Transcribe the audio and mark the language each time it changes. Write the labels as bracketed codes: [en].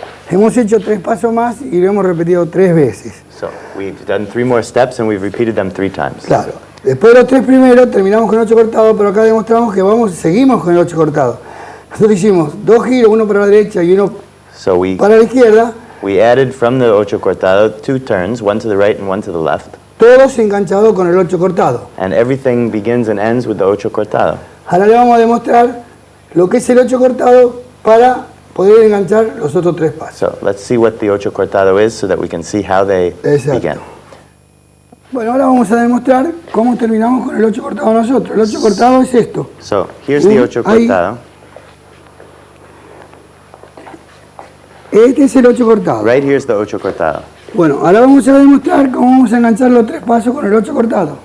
[es] Hemos hecho 3 pasos más y lo hemos repetido 3 veces. [en] So we've done 3 more steps and we've repeated them 3 times. [es] Claro. Después de los 3 primeros terminamos con el 8 cortado, pero acá demostramos que seguimos con el 8 cortado. Nosotros hicimos 2 giros, uno para la derecha y uno para la izquierda. [en] We added from the ocho cortado 2 turns, one to the right and one to the left. [es] Todos enganchados con el 8 cortado. [en] And everything begins and ends with the ocho cortado. [es] Ahora le vamos a demostrar lo que es el 8 cortado para poder enganchar los otros 3 pasos. [en] So let's see what the ocho cortado is so that we can see how they begin. [es] Bueno, ahora vamos a demostrar cómo terminamos con el 8 cortado nosotros. El 8 cortado es esto. [en] So here's the ocho cortado. [es] Este es el 8 cortado. [en] Right here's the ocho cortado. [es] Bueno, ahora vamos a demostrar cómo vamos a enganchar los 3 pasos con el 8 cortado.